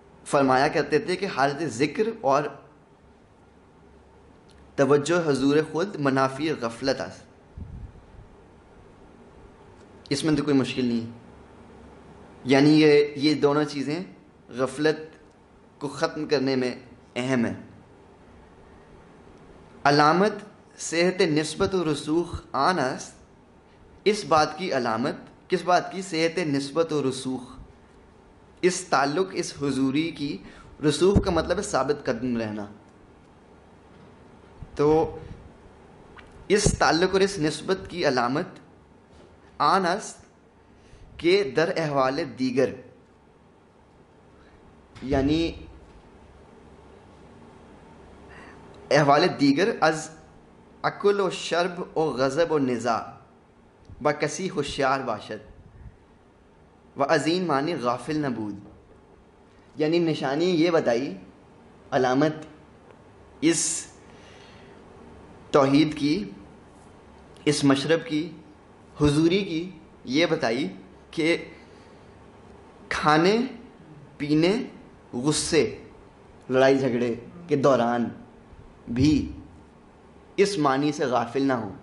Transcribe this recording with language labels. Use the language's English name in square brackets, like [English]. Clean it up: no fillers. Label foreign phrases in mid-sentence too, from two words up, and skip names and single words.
[Urdu] فرمایا کرتے تھے کہ حالت ذکر اور توجہ حضور [Persian] خود منافی غفلت است، [Urdu] اس میں تو کوئی مشکل نہیں ہے. یعنی یہ دونوں چیزیں غفلت کو ختم کرنے میں اہم ہیں. [Persian] علامت صحت نسبت و رسوخ آن است، [Urdu] اس بات کی علامت کس بات کی؟ [Persian] صحت نسبت و رسوخ، [Urdu] اس تعلق، اس حضوری کی. رسوخ کا مطلب ہے ثابت قدم رہنا. تو اس تعلق اور اس نسبت کی علامت [Persian] آن است کہ در احوال دیگر، یعنی احوال دیگر از اکل و شرب و غضب و نزاع با کسی ہوشیار باشد و عظیم معنی غافل نبود. [Urdu] یعنی نشانی یہ بتائی، علامت اس توحید کی، اس مشرب کی، حضوری کی یہ بتائی کہ کھانے پینے غصے لڑائی جھگڑے کے دوران بھی اس معنی سے غافل نہ ہوں.